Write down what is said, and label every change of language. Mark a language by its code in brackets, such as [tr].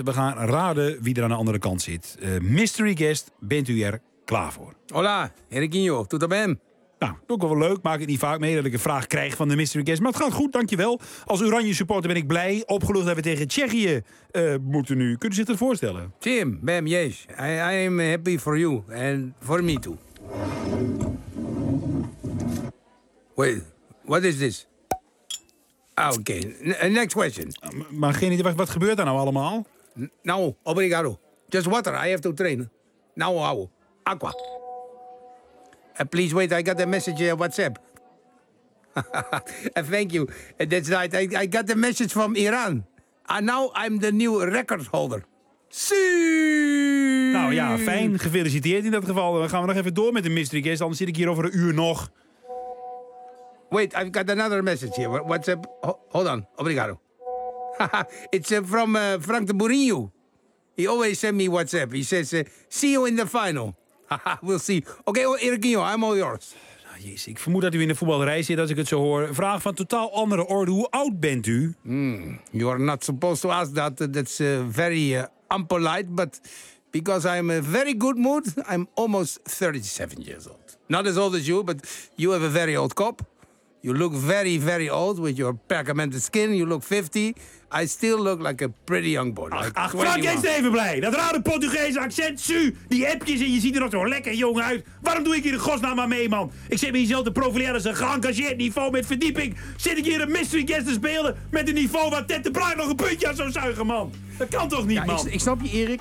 [nl] We gaan raden wie er aan de andere kant zit. Mystery guest, bent u er klaar voor? Hola, Erikinho. Tot dan ben. Nou, ook wel leuk. Maak het niet vaak mee dat ik een vraag krijg van de mystery guest. Maar het gaat goed, dankjewel. Als Oranje supporter ben ik blij. Opgelucht dat we tegen Tsjechië moeten nu. Kunt u zich dat voorstellen? [en] Tim, bam, yes. I am happy for you and for me too. Wait, what is this? Okay, next question. [nl] Maar geen idee, wat gebeurt daar nou allemaal? Nou, obrigado. [en] Just water, I have to train. Now, how? Aqua. Please wait, I got a message on WhatsApp. Thank you. That's right, I got a message from Iran. And now I'm the new record holder. See! [nl] Nou ja, fijn. Gefeliciteerd in dat geval. Dan gaan we nog even door met de mystery guest. Anders zit ik hier over een uur nog. [en] Wait, I've got another message here. WhatsApp. Hold on. Obrigado. It's from Frank de Mourinho. He always sent me WhatsApp. He says, see you in the final. We'll see. Oké, okay, Erikinho, I'm all yours. [nl] Nou, jezus, ik vermoed dat u in de voetballerij zit als ik het zo hoor. Vraag van totaal andere orde. Hoe oud bent u? [en] You are not supposed to ask that. That's very impolite. But because I'm in a very good mood, I'm almost 37 years old. Not as old as you, but you have a very old cop. You look very, very old with your pergamented skin. You look 50. I still look like a pretty young boy. [nl] Ach, Frank is even blij. Dat rare Portugese accent. Su, die appjes en je ziet er nog zo lekker jong uit. Waarom doe ik hier de godsnaam maar mee, man? Ik zit me hier zelf te profileren als een geëngageerd niveau met verdieping. Zit ik hier een mystery guest te spelen met een niveau waar Ted de Bruin nog een puntje aan zou zuigen, man? Dat kan toch niet, ja, man? Ik snap je, Erik.